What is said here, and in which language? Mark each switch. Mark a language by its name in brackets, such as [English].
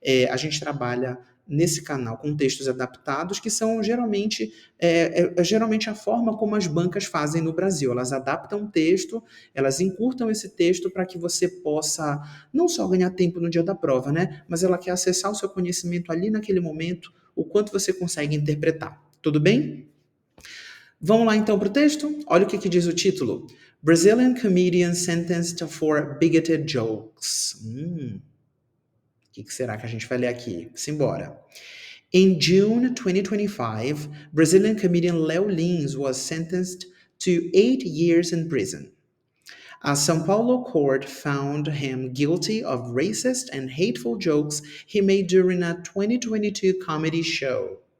[Portuguese] A gente trabalha nesse canal com textos adaptados, que são geralmente a forma como as bancas fazem no Brasil. Elas adaptam o texto, elas encurtam esse texto para que você possa não só ganhar tempo no dia da prova, né? Mas ela quer acessar o seu conhecimento ali naquele momento, o quanto você consegue interpretar. Tudo bem? Vamos lá então para o texto? Olha o que diz o título. [English] Brazilian comedian sentenced for bigoted jokes. [Portuguese] O que será que a gente vai ler aqui? Simbora. [English] In June 2025, Brazilian comedian Léo Lins was sentenced to 8 years in prison. A São Paulo court found him guilty of racist and hateful jokes he made during a 2022 comedy show.